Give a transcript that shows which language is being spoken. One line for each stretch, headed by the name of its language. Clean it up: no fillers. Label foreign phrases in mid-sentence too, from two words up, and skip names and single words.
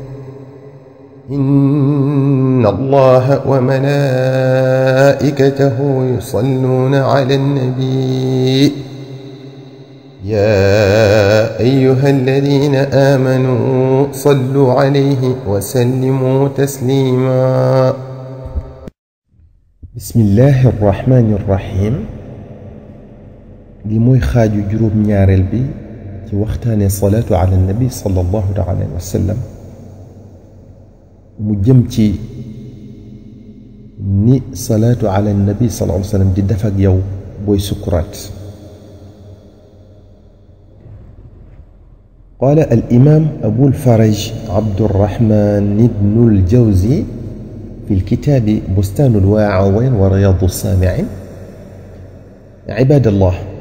Arabic: إن الله وملائكته يصلون على النبي يا أيها الذين آمنوا صلوا عليه وسلموا تسليما. بسم الله الرحمن الرحيم.
Wolof: li mooy xaaju juróom ñaareel bi ci waxtaane
Arabic: الصلاة على النبي صلى الله عليه وسلم
Wolof: mu jëm ci ni
Arabic: الصلاة على النبي صلى الله عليه وسلم
Wolof: di def ak yow booy sukuraat.
Arabic: قال الإمام أبو الفرج عبد الرحمن بن الجوزي في الكتاب بستان الواعظين ورياض السامعين: عباد الله،